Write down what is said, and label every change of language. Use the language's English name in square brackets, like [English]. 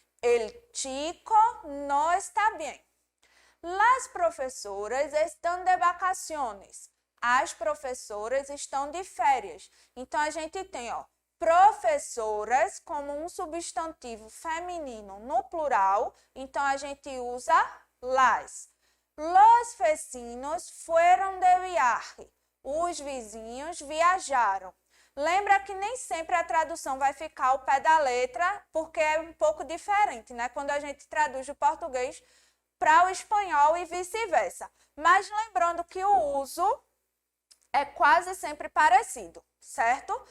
[Spanish] El chico no está bien. Las professoras [Portuguese] estão [Spanish] de vacaciones. [Portuguese] As professoras estão de férias. Então, a gente tem, professoras como um substantivo feminino no plural. Então, a gente usa las. [Spanish] Los vecinos fueron de viaje. [Portuguese] Os vizinhos viajaram. Lembra que nem sempre a tradução vai ficar ao pé da letra, porque é um pouco diferente, né? Quando a gente traduz do português para o espanhol e vice-versa. Mas lembrando que o uso é quase sempre parecido, certo?